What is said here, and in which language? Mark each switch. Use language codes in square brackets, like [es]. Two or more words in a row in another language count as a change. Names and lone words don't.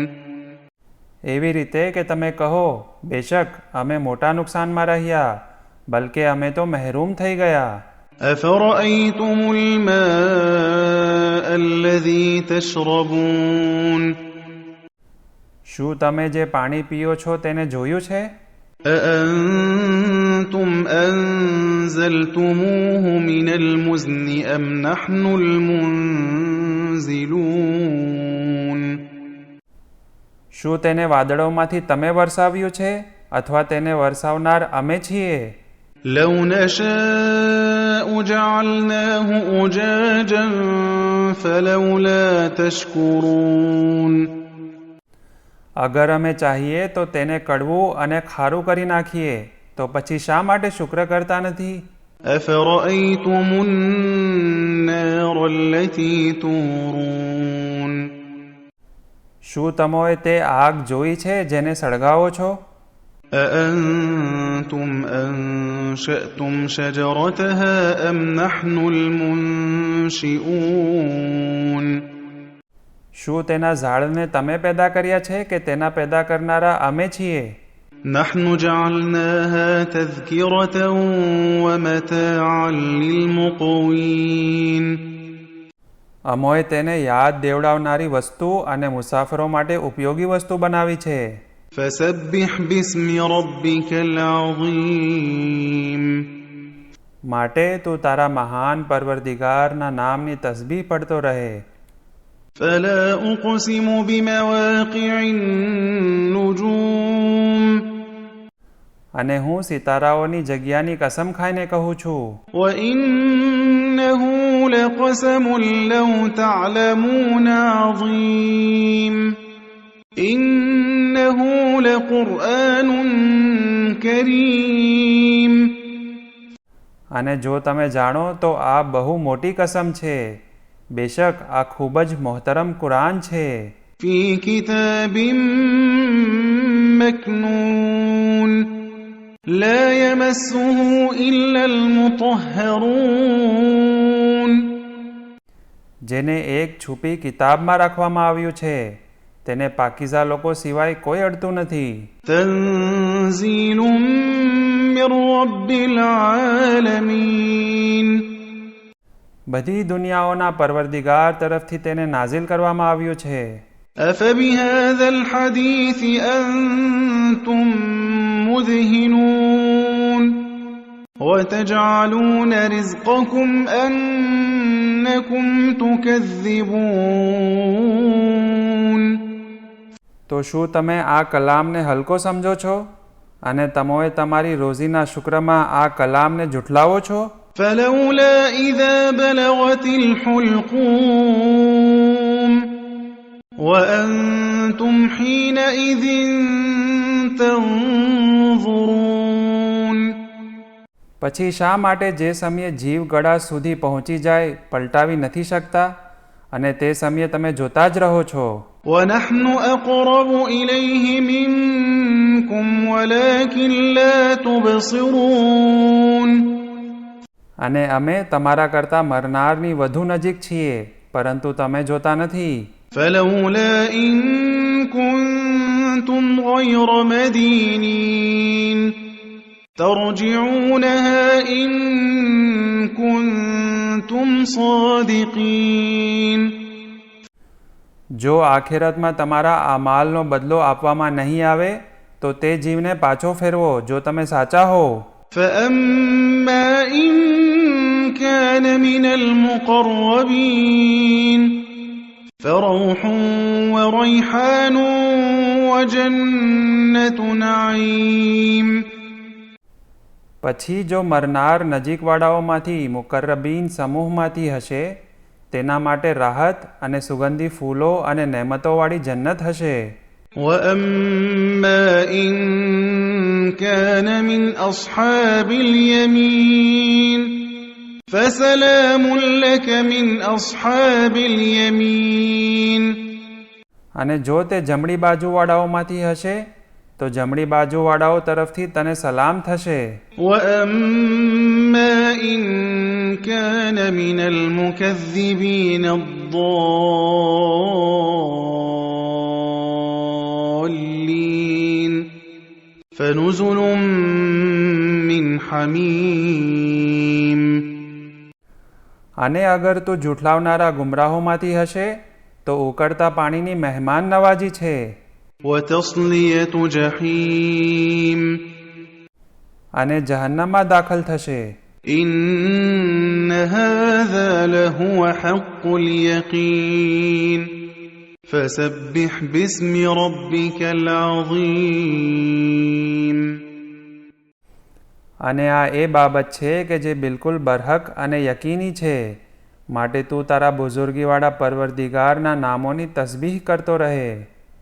[gu] એવી રીતે કે તમે કહો બેશક અમે મોટા નુકસાનમાં રહ્યા, બલકે અમે તો મહેરૂમ થઈ ગયા. [ar] أَفَرَأَيْتُمُ الْمَاءَ الَّذِي تَشْرَبُونَ. [gu] શું તમે જે પાણી પીઓ છો તેને જોયું છે? [ar] أَأَنتُمْ أَنزَلْتُمُوهُ مِنَ الْمُزْنِ أَمْ نَحْنُ الْمُنزِلُونَ. [gu] શું તેને વાદળોમાંથી તમે વરસાવ્યું છે અથવા તેને વરસાવનાર અમે છીએ? [ar] لَوْ نَشَاءُ جَعَلْنَاهُ أُجَاجًا فَلَوْلَا تَشْكُرُونَ. [gu] અગર અમે ચાહીએ તો તેને કડવું અને ખારું કરી નાખીએ તો પછી શા માટે શુક્ર કરતા નથી? [ar] أَفَرَأَيْتُمُ النَّارَ الَّتِي تُورُونَ. [gu] શું તમોએ તે આગ જોઈ છે જેને સળગાવો છો? [ar] أَأَنتُمْ أَنشَأْتُمْ شَجَرَتَهَا أَمْ نَحْنُ الْمُنشِئُونَ. [gu] શું તેના ઝાડને તમે પેદા કર્યા છે કે તેના પેદા કરનારા અમે છીએ? [ar] نَحْنُ جَعَلْنَاهَا تَذْكِرَةً وَمَتَاعًا لِلْمُقْوِينَ. [gu] અમોએ તેને યાદ દેવડાવનારી વસ્તુ અને મુસાફરો માટે ઉપયોગી વસ્તુ બનાવી છે. [ar] فَسَبِّحْ بِاسْمِ رَبِّكَ الْعَظِيمِ. [gu] માટે તું તારા મહાન પરવરદિગારના નામની તસબીહ પડતો રહે. [ar] فَلَا أُقْسِمُ بِمَوَاقِعِ النُّجُومِ. [gu] અને હું સિતારાઓની જગ્યાની કસમ ખાઈને કહું છું [ar] وَإِنَّهُ لَقَسَمٌ لَّوْ تَعْلَمُونَ عَظِيمٌ. إِنَّهُ لَقُرْآنٌ كَرِيمٌ. [gu] અને જો તમે જાણો તો આ બહુ મોટી કસમ છે. બેશક આ ખૂબ જ મોહતરમ કુરાન છે. [ar] فِي كِتَابٍ مَّكْنُونٍ لَّا يَمَسُّهُ إِلَّا الْمُطَهَّرُونَ. [gu] જેને એક છુપી કિતાબમાં રાખવામાં આવ્યું છે, તેને પાકીઝા લોકો સિવાય કોઈ અડતું નથી. [ar] تَنزِيلٌ مِّن رَّبِّ الْعَالَمِينَ. [gu] બધી દુનિયાઓના પરવરદિગાર તરફથી તેને નાઝિલ કરવામાં આવ્યું છે. [ar] أَفَبِهَذَا الْحَدِيثِ أَنتُم مُّدْهِنُونَ وَتَجْعَلُونَ رِزْقَكُمْ أَنَّكُمْ تُكَذِّبُونَ. [gu] તો શું તમે આ કલામને હલકો સમજો છો અને તમોએ તમારી રોજીના શુક્રમાં આ કલામને જુઠલાવો છો? [ar] فَلَوْلَا إِذَا بَلَغَتِ الْحُلْقُومَ وَأَنتُمْ حِينَئِذٍ تَنظُرُونَ. [gu] પછી શા માટે જે સમયે જીવ ગળા સુધી પહોંચી જાય પલટાવી નથી શકતા અને તે સમયે તમે જોતા જ રહો છો. [ar] وَنَحْنُ أَقْرَبُ إِلَيْهِ مِنكُمْ وَلَكِنْ لَا تُبْصِرُونَ. [gu] અને અમે તમારા કરતાં મરનારની વધુ નજીક છીએ પરંતુ તમે જોતા નથી. [ar] فَلَوْلَا إِن كُنتُمْ غَيْرَ مَدِينِينَ ترجعونها إن كنتم صادقين [gu] જો આખેરતમાં તમારા આ માલનો બદલો આપવામાં નહીં આવે તો તે જીવને પાછો ફેરવો જો તમે સાચા હો. [ar] فأما إن كان من المقربين فروح وريحان وجنة نعيم [gu] પછી જો મરનાર નજીકવાળાઓમાંથી મુકર્રબીન સમૂહમાંથી હશે તેના માટે રાહત અને સુગંધી ફૂલો અને નેમતોવાળી જન્નત હશે. [ar] وأما إن كان من أصحاب اليمين فسلام لك من أصحاب اليمين [gu] અને જો તે જમણી બાજુવાળાઓમાંથી હશે તો જમણી બાજુવાળાઓ તરફથી તને સલામ થશે. [ar] وأما إن كان من المكذبين الضالين فنزل من حميم [gu] અને અગર તું જૂઠલાવનારા ગુમરાહોમાંથી હશે તો ઉકળતા પાણીની મહેમાન નવાજી છે. [ar] وتصلية جحيم [gu] અને જહન્નમમાં દાખલ થશે. [ar] إن هذا لهو حق اليقين فسبح باسم ربك العظيم [gu] અને આ એ બાબત છે કે જે બિલકુલ બરહક અને યકીની છે માટે તું તારા બુઝુર્ગીવાળા પરવરદિગારના નામોની તસબીહ કરતો રહે.